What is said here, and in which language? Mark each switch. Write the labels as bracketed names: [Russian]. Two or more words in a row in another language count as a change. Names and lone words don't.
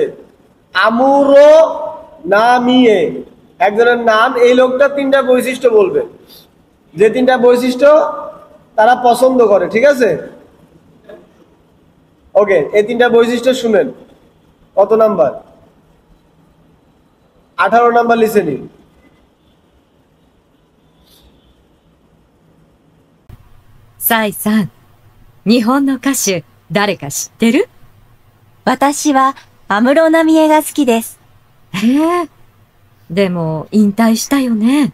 [Bangla] আমুরো নামিয়ে একজনের নাম, এই লোকটা তিনটা বৈশিষ্ট্য বলবে, যে তিনটা বৈশিষ্ট্য তারা পছন্দ করে, ঠিক আছে। ওকে, এই তিনটা বৈশিষ্ট্য শুনেন। কত নাম্বার? 18 নাম্বার লিসেনিং। [Japanese] サイさん、日本の歌手、誰か知ってる？私は安室奈美恵が好きです。へえ。でも、引退したよね。